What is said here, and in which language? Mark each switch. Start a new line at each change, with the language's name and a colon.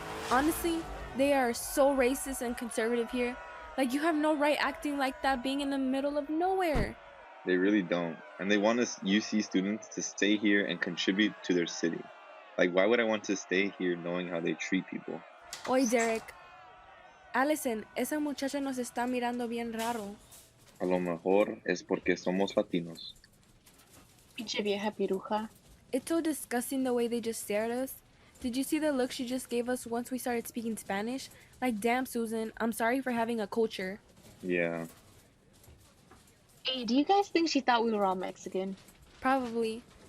English: Honestly, they are so racist and conservative here. Like, you have no right acting like that being in the middle of nowhere. They really don't. And they want us UC students to stay here and contribute to their city. Like, why would I want to stay here knowing how they treat people?
Spanish: Oye, Derek. Allison, esa muchacha nos está mirando bien raro. A lo mejor es porque somos latinos. Pinche vieja piruja.
English: It's so disgusting the way they just stare at us. Did you see the look she just gave us once we started speaking Spanish? Like, damn, Susan, I'm sorry for having a culture. Yeah. Hey, do you guys think she thought we were all Mexican? Probably.